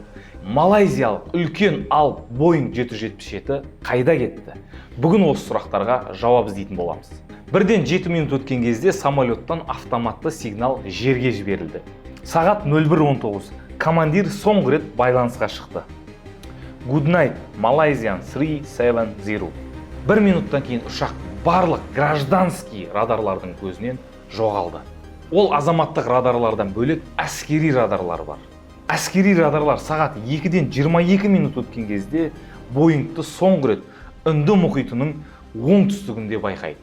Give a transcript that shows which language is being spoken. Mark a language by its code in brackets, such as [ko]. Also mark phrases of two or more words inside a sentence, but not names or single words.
[kk] Малайзиялық үлкен ал Boeing 777 қайда кетті? Бүгін осы сұрақтарға жауап іздейтін боламыз. Бірден 7 минут өткен кезде самолеттан автоматты сигнал жерге жіберілді. Сағат 01:19 командир соңғы рет байланысқа шықты. [en] Good night, Malaysian 370. [kk] 1 минуттан кейін ұшақ барлық гражданский радарлардың көзінен жоғалды. Ол азаматтық радарлардан бөлек әскери радарлар бар. Әскери радарлар сағат 2-ден 22 минут өткен кезде Боингті соңғы рет Үнді мұхитының оңтүстігінде байқайды.